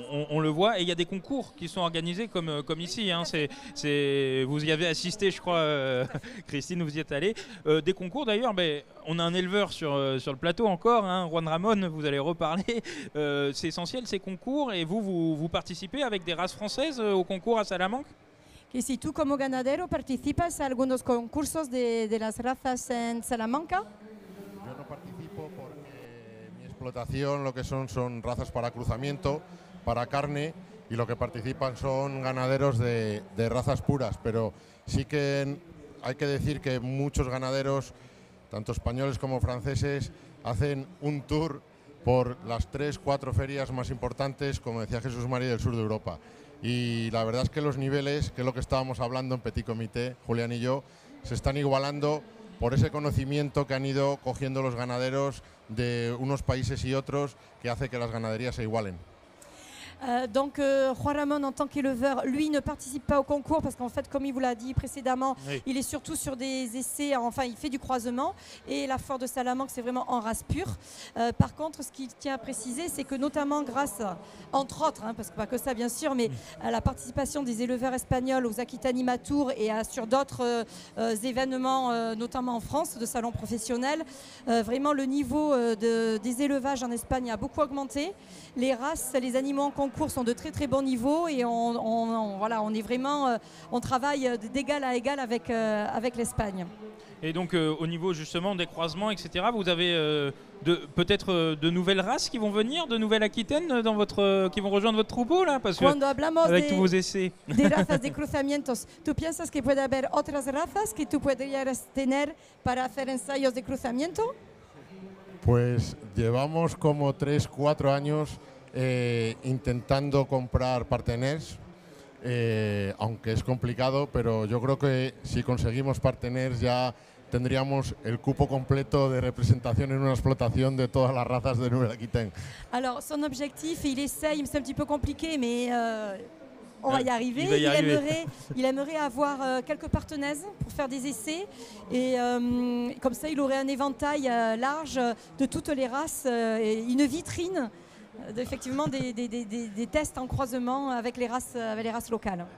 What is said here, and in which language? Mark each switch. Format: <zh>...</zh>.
<fr>On le voit, et il y a des concours qui sont organisés comme ici. Hein. Vous y avez assisté, je crois, Christine, vous y êtes allée. Des concours d'ailleurs, on a un éleveur sur le plateau encore, hein, Juan Ramón, vous allez reparler. C'est essentiel ces concours, et vous participez avec des races françaises au concours à Salamanque?</fr> <es>Que si tú como ganadero participas en algunos concursos de las razas en Salamanca? Yo no participo porque mi explotación lo que son razas para cruzamiento, para carne, y lo que participan son ganaderos de razas puras, pero sí que hay que decir que muchos ganaderos, tanto españoles como franceses, hacen un tour por las 3-4 ferias más importantes, como decía Jesús María, del sur de Europa. Y la verdad es que los niveles, que es lo que estábamos hablando en Petit Comité, Julián y yo, se están igualando por ese conocimiento que han ido cogiendo los ganaderos de unos países y otros, que hace que las ganaderías se igualen.</es> <fr>Donc Juan Ramón, en tant qu'éleveur, lui ne participe pas au concours parce qu'en fait, comme il vous l'a dit précédemment, oui, il est surtout sur des essais, enfin il fait du croisement, et la foire de Salamanque c'est vraiment en race pure. Par contre, ce qu'il tient à préciser, c'est que notamment grâce, entre autres, hein, parce que pas que ça bien sûr, mais à la participation des éleveurs espagnols aux Aquitanimat Tour et sur d'autres événements, notamment en France, de salons professionnels, vraiment le niveau des élevages en Espagne a beaucoup augmenté. Les races, les animaux en concours cours sont de très très bon niveau et voilà, on est vraiment, on travaille d'égal à égal avec l'Espagne. Et donc au niveau justement des croisements, etc., vous avez peut-être de nouvelles races qui vont venir, de nouvelles Aquitaines qui vont rejoindre votre troupeau là, parce que</fr> <es>Cuando hablamos</es> <fr>avec tous vos essais.</fr> <es>de razas de cruzamientos, ¿tú piensas que puede haber otras razas que tú podrías tener para hacer ensayos de cruzamiento? Pues llevamos como 3-4 años intentando comprar parteners, aunque es complicado, pero yo creo que si conseguimos parteners ya tendríamos el cupo completo de representación en una explotación de todas las razas de Nouvelle-Aquitaine.</es> <fr>Alors son objectif, il essaye, c'est un petit peu compliqué, mais on va y arriver. Il va y arriver. Il aimerait avoir quelques partenaises pour faire des essais et comme ça il aurait un éventail large de toutes les races et une vitrine effectivement des tests en croisement avec les races locales.</fr>